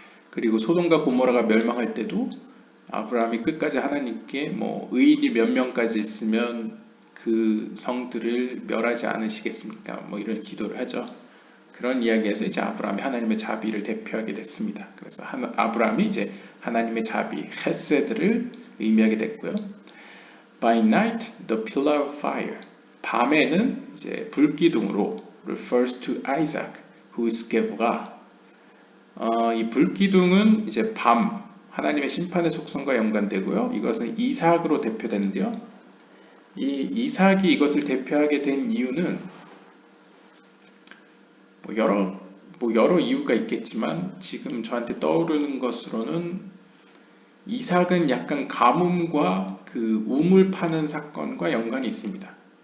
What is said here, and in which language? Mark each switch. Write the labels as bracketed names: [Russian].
[Korean] 그리고 소돔과 고모라가 멸망할 때도 아브라함이 끝까지 하나님께 뭐 의인이 몇 명까지 있으면 그 성들을 멸하지 않으시겠습니까? 뭐 이런 기도를 하죠. 그런 이야기에서 이제 아브라함이 하나님의 자비를 대표하게 됐습니다. 그래서 아브라함이 이제 하나님의 자비, 헤세드를 의미하게 됐고요. [English] By night, the pillar of fire. [Korean] 밤에는 이제 불기둥으로 [English] refers to Isaac, who is Gevurah. [Korean] 이 불기둥은 이제 밤, 하나님의 심판의 속성과 연관되고요. 이것은 이삭으로 대표되는데요. 이 이삭이 이것을 대표하게 된 이유는 여러 이유가 있겠지만 지금 저한테 떠오르는 것으로는 이삭은 약간 가뭄과 그 우물 파는 사건과 연관이 있습니다.